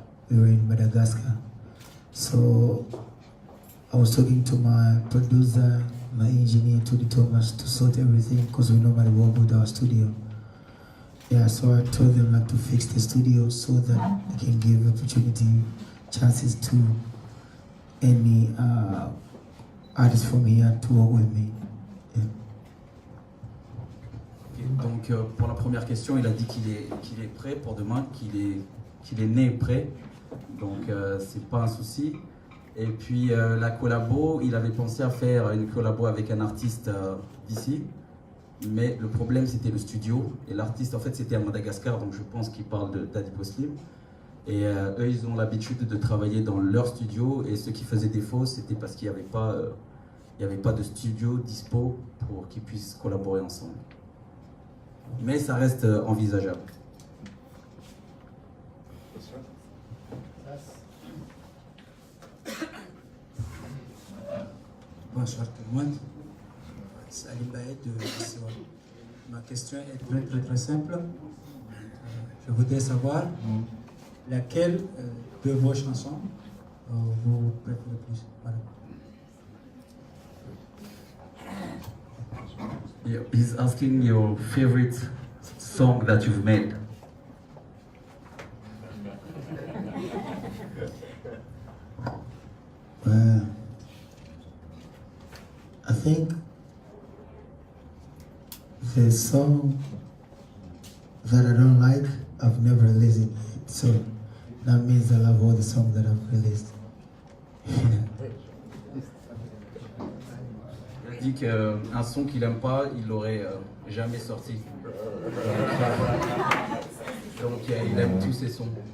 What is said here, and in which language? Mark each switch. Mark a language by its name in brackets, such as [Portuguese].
[English] We were in Madagascar. So I was talking to my producer, my engineer, Tudi Thomas, to sort everything because we normally work with our studio. Yeah, so I told them like to fix the studio so that they can give opportunity, chances to any artist from here to work with me. Yeah. [French] Donc pour la première question, il a dit qu'il est prêt pour demain, qu'il est né prêt, donc c'est pas un souci. Et puis la collabo, il avait pensé à faire une collabo avec un artiste d'ici, mais le problème c'était le studio, et l'artiste en fait c'était à Madagascar, donc je pense qu'il parle de Daddy Poslim. Et eux ils ont l'habitude de travailler dans leur studio, et ce qui faisait défaut c'était parce qu'il n'y avait pas de studio dispo pour qu'ils puissent collaborer ensemble. Mais ça reste envisageable. Bonsoir tout le monde. Salim Baed de Issoua. Ma question est très simple. Je voudrais savoir laquelle de vos chansons vous préférez plus. Voilà. [English] He's asking your favorite song that you've made. I think the song that I don't like, I've never released it. So that means I love all the songs that I've released. [French] Il a dit qu'un son qu'il aime pas, il l'aurait jamais sorti. Donc il aime tous ses sons.